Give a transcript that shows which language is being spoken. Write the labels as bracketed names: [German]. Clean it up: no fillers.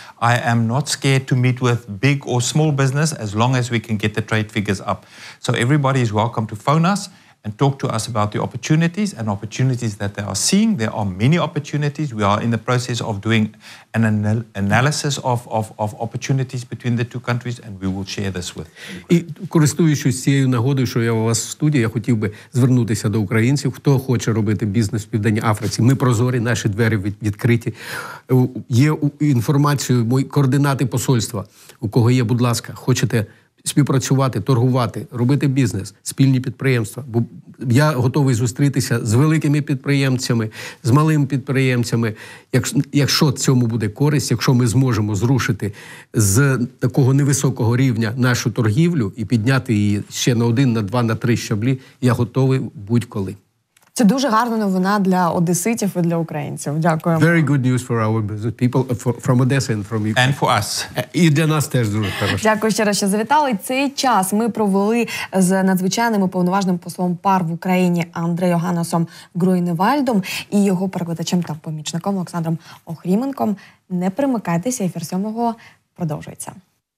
[English] I am not scared to meet with big or small business as long as we can get the trade figures up. So everybody is welcome to phone us and talk to us about the opportunities that they are seeing. There are many opportunities. We are in the process of doing an analysis of opportunities between the two countries, and we will share this with you. [Ukrainian] І користуючись цією нагодою, що я у вас в студії, я хотів би звернутися до українців, хто хоче робити бізнес в Південній Африці. Ми прозорі, наші двері відкриті. Є інформацію, мої координати посольства. У кого є, будь ласка, хочете співпрацювати, торгувати, робити бізнес, спільні підприємства. Бо я готовий зустрітися з великими підприємцями, з малими підприємцями. Якщо цьому буде користь, якщо ми зможемо зрушити з такого невисокого рівня нашу торгівлю і підняти її ще на 1, на 2, на 3 щаблі, я готовий будь-коли. Це дуже гарна новина для одеситів і для українців. Дякую. [English] Very good news for our business people from Odessa and from Ukraine. And for us. [Ukrainian] І для нас теж дуже хорошо. Дякую ще раз, що завітали. Цей час ми провели з надзвичайним і повноважним послом ПАР в Україні Андре Йоганнесом Гроеневальдом і його перекладачем та помічником Олександром Охрименком. Не примикайтеся, ефір 7 продовжується.